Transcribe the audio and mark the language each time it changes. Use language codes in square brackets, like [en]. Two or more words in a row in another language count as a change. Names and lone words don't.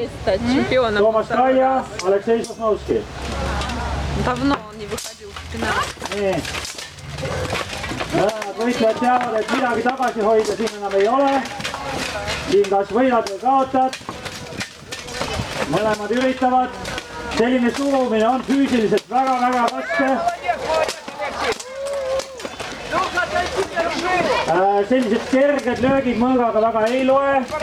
[et] Toomas Kalja, Aleksei Sosnovski. [ru] Давно он не выходил в финал. [et] Võitlejad teavad, et midagi tagasi hoida siin enam ei ole. Siin kas võidad või kaotad. Mõlemad üritavad. Selline surumine on füüsiliselt väga-väga raske. Sellised kerged löögid mõõgaga väga ei loe.